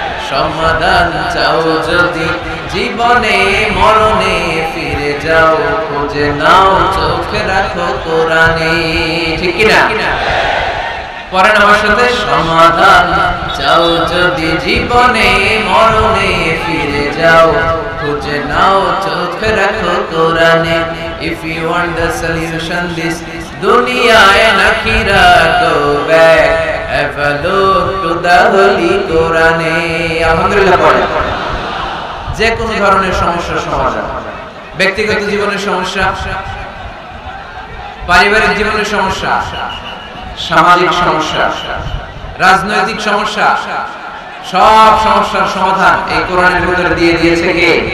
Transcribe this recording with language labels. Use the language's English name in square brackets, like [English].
[Bangla] সমাধান চাও যদি জীবনে মরণে ফিরে যাও, খুঁজে নাও চোখে রাখো কোরআনে, ঠিক কি না? পড়েন আমার সাথে, সমাধান চাও যদি জীবনে মরণে ফিরে যাও, খুঁজে নাও চোখে রাখো কোরআনে। [English] If you want the solution this dunya and akhirah, go back, have a look to the holy Quran. [Bangla] আলহামদুলিল্লাহ পড়ে। যে কোনো ধরনের সমস্যার সমাধান, ব্যক্তিগত জীবনের সমস্যা, পারিবারিক জীবনের সমস্যা, সামাজিক সমস্যা, রাজনৈতিক সমস্যা, সব সমস্যার সমাধান এই কোরআনের ভিতরে দিয়ে দিয়েছে কে?